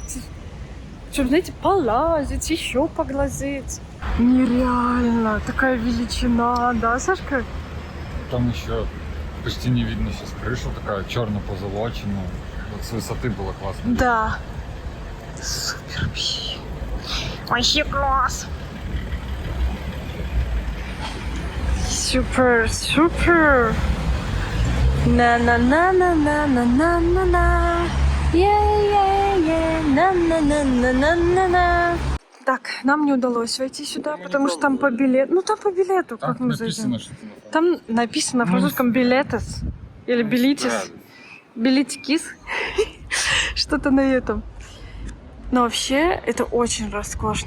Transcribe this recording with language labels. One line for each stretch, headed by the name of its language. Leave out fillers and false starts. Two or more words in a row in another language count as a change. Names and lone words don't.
Russian: Чтобы, знаете, полазить, еще поглазеть. Нереально. Такая величина, да, Сашка? Там еще почти не видно сейчас крышу, такая черно позолоченная. Вот с высоты было классно. Да. Супер вообще. Вообще класс. Супер, супер. На-на-на-на-на-на-на-на. Е-е-е. На-на-на-на-на-на-на. Так, нам не удалось войти сюда, Мы не потому что там по билету. Ну там по билету, Там как мы зайдем. написано, что ты на Там написано на французском билетес. Или билитис. Билетикис. Что-то на этом. Но вообще это очень роскошно.